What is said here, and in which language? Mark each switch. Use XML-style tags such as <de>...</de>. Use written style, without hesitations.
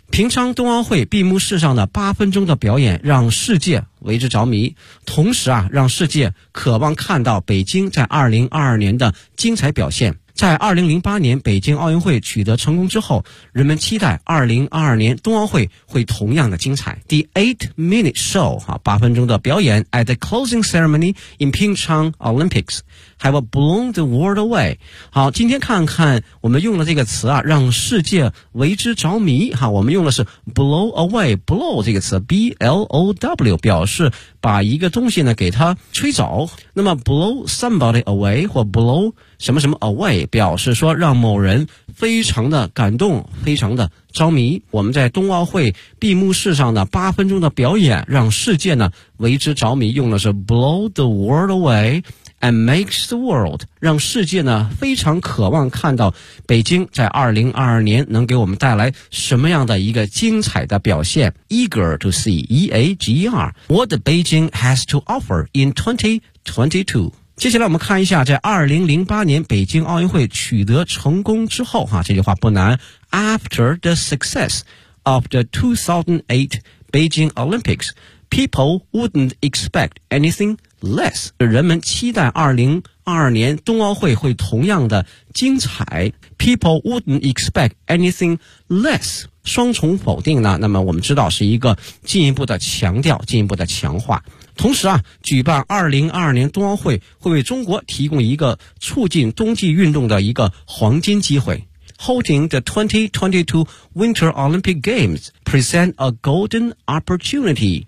<zh>平昌冬奥会闭幕式上的八分钟的表演让世界为之着迷，同时让世界渴望看到北京在2022年的精彩表现。在2008年北京奥运会取得成功之后，人们期待2022年冬奥会会同样的精彩。</zh> <en>The 8-minute show,</en> <zh>八分钟的表演</zh> <en>at the closing ceremony in Pyeongchang Olympics have blown the world away.</en> <zh>好，今天看看我们用了这个词让世界为之着迷。我们用的是 blow away, blow 这个词 B-L-O-W 表示把一个东西呢给它吹走。那么</zh> <en>blow somebody away</en> <zh>或 blow什么什么 away 表示说让某人非常的感动，非常的着迷。我们在冬奥会闭幕式上的八分钟的表演让世界呢为之着迷，用的是</zh> <en>blow the world away and makes the world，</en> <zh>让世界呢非常渴望看到北京在2022年能给我们带来什么样的一个精彩的表现。</zh> <en>Eager to see E-A-G-E-R What Beijing has to offer in 2022。</en> <zh>接下来我们看一下在2008年北京奥运会取得成功之后，这句话不难。</zh> <en>After the success of the 2008 Beijing Olympics, people wouldn't expect anything less.</en> <zh>人们期待2022年冬奥会会同样的精彩。</zh> <en>People wouldn't expect anything less.</en> <zh>双重否定呢，那么我们知道是一个进一步的强调，进一步的强化。同时啊，举办2022年冬奥会会为中国提供一个促进冬季运动的一个黄金机会。</zh> <en>Holding the 2022 Winter Olympic Games present a golden opportunity.</en>